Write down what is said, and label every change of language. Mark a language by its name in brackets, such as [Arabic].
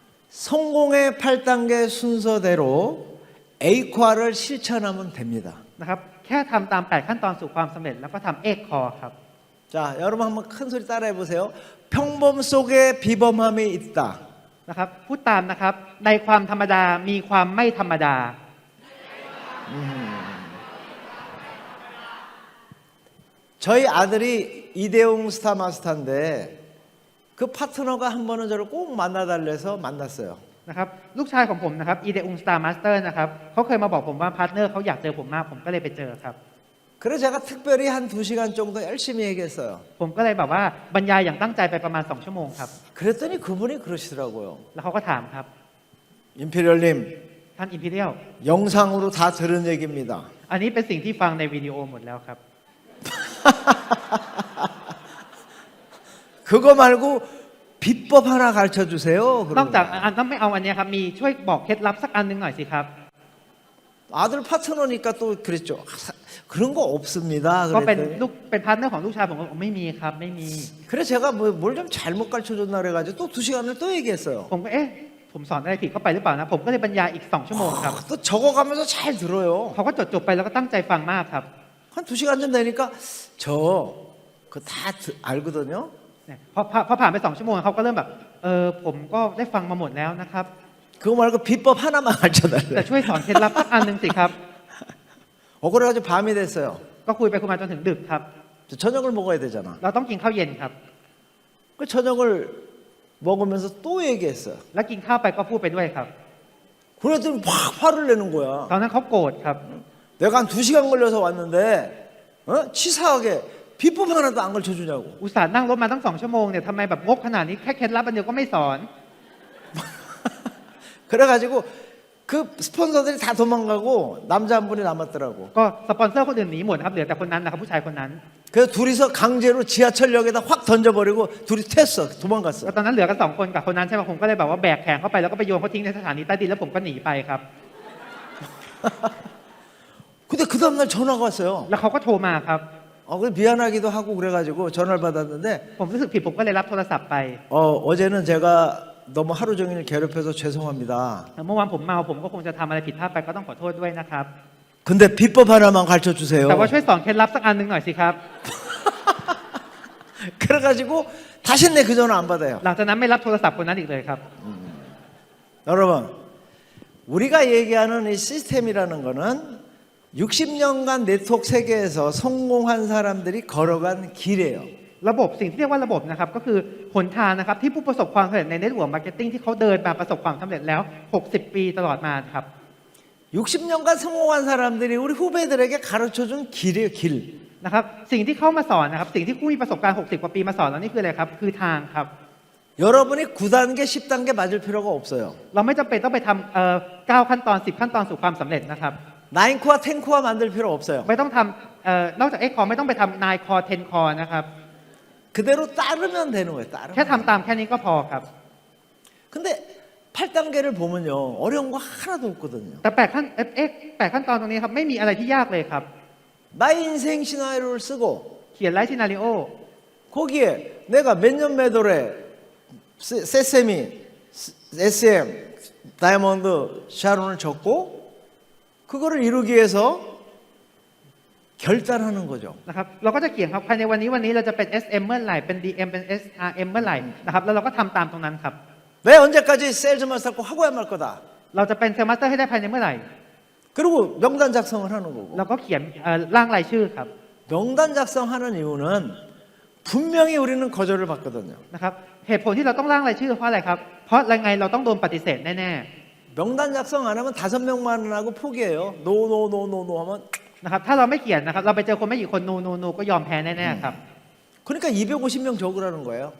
[Korean] 성공의 8단계 순서대로 A과를 실천하면 됩니다. [Thai] นะครับแค่ทำตาม8ขั้นตอนสู่ความสำเร็จแล้วก็ทำเอกคอครับ [Korean] 자, 여러분 한번 큰 소리 따라해 보세요. 평범 속에 비범함이 있다. [Thai] นะครับพูดตามนะครับในความธรรมดามีความไม่ธรรมดา [Korean] 저희 아들이 이대용 스타 마스터인데 그 파트너가 한 번은 저를 꼭 만나달래서 만났어요. [Thai] นะครับลูกชายของผมนะครับอีเดอุงสตาร์มาสเตอร์นะครับเขาเคยมาบอกผมว่าพาร์ทเนอร์เขาอยากเจอผมมากผมก็เลยไปเจอครับ [Korean] 그래서 제가 특별히 한 2시간 정도 열심히 얘기했어요. [Thai] ผมก็เลยแบบว่าบรรยายอย่างตั้งใจไปประมาณ2 ชั่วโมงครับ [Korean] 그랬더니 그분이 그러시더라고요. [Thai] แล้วเขาก็ถามครับ [Korean] 임페리얼님 [Thai] ท่านอิมพีเรียล [Korean] 영상으로 다 들은 얘기입니다. [Thai] อันนี้เป็นสิ่งที่ฟังในวิดีโอหมดแล้วครับ [Korean] 그거 말고 비법 하나 가르쳐 주세요. [Thai] นอกจาก [Korean] 그러는 [Thai] อันต้องไม่เอาอันเนี้ยครับมีช่วยบอกเคล็ดลับสักอันหนึงหน่อยสิครับ [Korean] 아들 파트너니까 또 그랬죠. 그런 거 없습니다. [Thai] ก็เป็น [Korean] 그랬더니 [Thai] ลูกเป็นพาร์ทเนอร์ของลูกชายผมก็บอกไม่มีครับไม่มี [Korean] 그래 제가 뭘 좀 잘못 가르쳐 줬나 그래가지고 또 2시간을 또 얘기했어요. [Thai] ผมก็เอ๊ะผมสอนอะไรผิดเข้าไปหรือเปล่านะผมก็เลยบรรยายอีก2ชั่วโมงครับ [Korean] 또 적어가면서 잘 들어요. [Thai] เขาก็จดไปแล้วก็ตั้งใจฟังมากครับ [Korean] 한 2시간 좀 되니까 저 그거 다 알거든요. [Thai] เนี่ยพอผ่านไป2ชั่วโมงเขาก็เริ่มแบบผมก็ได้ฟังมาหมดแล้วนะครับ [Korean] 그거 말고 비법 하나만 [Thai] แต่ [Korean] 가르쳐달래. [Thai] ช่วยสอนเคล็ดลับสักอันหนึ่งสิครับ [Korean] 그래가지고 밤이 됐어요. [Thai] ก็คุยไปคุยมาจนถึงดึกครับ [Korean] 저녁을 먹어야 되잖아. [Thai] เราต้องกินข้าวเย็นครับ [Korean] 그 저녁을 먹으면서 또 얘기했어요. [Thai] แล้วกินข้าวไปก็พูดไปด้วยครับ [Korean] 그랬더니 막 화를 내는 거야. [Thai] ตอนนั้นเขาโกรธครับ [Korean] 내가 한 2시간 걸려서 왔는데 치사하게 비법 하나도 안 가르쳐주냐고. [Thai] อุตส่าห์นั่งรถมาตั้ง2ชั่วโมงเนี่ยทำไมแบบงกขนาดนี้แค่เคล็ดลับอันเดียวก็ไม่สอน [Korean] 그래가지고 그 스폰서들이 다 도망가고 남자 한 분이 남았더라고. [Thai] ก็สปอนเซอร์คนอื่นหนีหมดครับเหลือแต่คนนั้นนะครับผู้ชายคนนั้น [Korean] 그래서 둘이서 강제로 지하철역에다 확 던져버리고 둘이 튀었어. [Thai] ก็ [Korean] 도망갔어. [Thai] ตอนนั้นเหลือกัน2คนกับคนนั้นใช่ไหมผมก็เลยแบบว่าแบกแขนเข้าไปแล้วก็ไปโยนเขาทิ้งในสถานีใต้ดินแล้วผมก็หนีไปครับ [Korean] 근데 그 다음날 전화가 왔어요. [Thai] แล้วเขาก็โทรมาครับ [Korean] 그래 미안하기도 하고 그래가지고 전화를 받았는데 [Thai] ผมรู้สึกผิดผมก็เลยรับโทรศัพท์ไป [Korean] 어제는 제가 너무 하루 종일 괴롭혀서 죄송합니다. [Thai] เมื่อวานผมเมาผมก็คงจะทำอะไรผิดพลาดไปก็ต้องขอโทษด้วยนะครับ [Korean] 근데 비법 하나만 가르쳐 주세요. [Thai] แต่ว่าช่วยสอนเคล็ดลับสักอันหนึ่งหน่อยสิครับ [Korean] 그래가지고 다시 내 그 전화 안 받아요. [Thai] หลังจากนั้นไม่รับโทรศัพท์คนนั้นอีกเลยครับ [Korean] 여러분, 우리가 얘기하는 이 시스템이라는 거는 60년간 네트워크 세계에서 성공한 사람들이 걸어간 길이에요. [Thai] ระบบสิ่งที่เรียกว่าระบบนะครับก็คือหนทางนะครับที่ผู้ประสบความสำเร็จในเน็ตเวิร์คมาร์เก็ตติ้งที่เขาเดินมาประสบความสำเร็จแล้ว60 ปีตลอดมาครับ [Korean] 60년간 성공한 사람들이 우리 후배들에게 가르쳐준 길이에요, 길. [Thai] นะครับสิ่งที่เขามาสอนนะครับสิ่งที่ผู้มีประสบการณ์60 กว่าปีมาสอนเรานี่คืออะไรครับคือทางครับ [Korean] 여러분이 9단계, 10단계 맞을 필요가 없어요. [Thai] เราไม่จำเป็นต้องไปทำ9ขั้นตอน10ขั้นตอนสู่ความสำเร็จนะครับ [Korean] 9코어, 10코어 만들 필요 없어요. [Thai] ไม่ต้องทำนอกจาก X core ไม่ต้องไปทำ9 core 10 core นะครับ [Korean] 그대로 따르면 되는 거예요, [Thai] แค่ [Korean] 따르면. [Thai] ทำตามแค่นี้ก็พอครับ [Korean] 근데 8단계를 보면요, 어려운 거 하나도 없거든요. [Thai] แต่8ขั้นตอนตรงนี้ครับไม่มีอะไรที่ยากเลยครับ [Korean] 나의 인생 시나리오를 쓰고 [Thai] เขียนไลฟ์ซีนาริโอ [Korean] 거기에 내가 몇 년 매도래 세세미, SM, 다이아몬드, 샤론을 적고 그거를 이루기 위해서 결단하는 거죠. [Thai] นะครับเราก็จะเขียนครับภายในวันนี้เราจะเป็น SM เมื่อไหร่เป็น DM เป็น SRM เมื่อไหร่นะครับแล้วเราก็ทำตามตรงนั้นครับ [Korean] 내 언제까지 세일즈 마스터 꼭 하고야 말 거다. [Thai] เราจะเป็นเซลล์มาสเตอร์ให้ได้ภายในเมื่อไหร่ [Korean] 그리고 명단 작성을 하는 거고. [Thai] เราก็เขียนร่างรายชื่อครับ [Korean] 명단 작성하는 이유는 분명히 우리는 거절을 받거든요. [Thai] นะครับเหตุผลที่เราต้องร่างรายชื่อเพราะอะไรครับเพราะยังไงเราต้องโดนปฏิเสธแน่ [Korean] 명단 작성 안 하면 5명만 하고 포기해요. 노노노노노 하면 [Thai] ๆนะครับถ้าเราไม่เขียนนะครับเราไปเจอคนไม่กี่คนนูก็ยอมแพ้แน่ๆครับ [Korean] 그러니까 250명 적으라는 거예요.